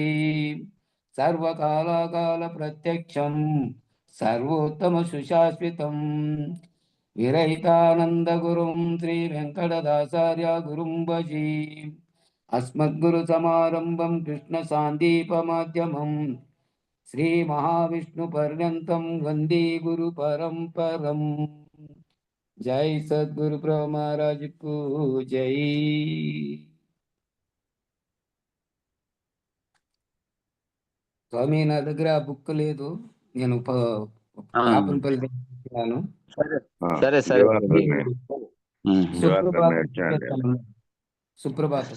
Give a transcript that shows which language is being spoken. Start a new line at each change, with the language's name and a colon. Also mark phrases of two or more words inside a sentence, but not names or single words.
Sanskrit: सर्वकालाकाल प्रत्यक्षं सर्वोत्तम सुशाश्वतं विरहितानंद गुरुं श्री वेंकटदासार्य गुरुं भजे। अस्मद्गुरु समारंभं कृष्ण सांदीपमाध्यमं श्री महाविष्णु पर्यन्तं वंदे गुरु परंपरं।
Hindi: जय सद्गुरु प्रभु महाराज को जय।
Telugu: స్వామి నా దగ్గర బుక్ లేదు, నేను పాపంపల్లి తెచ్చాను. సరే సరే సుప్రభాతం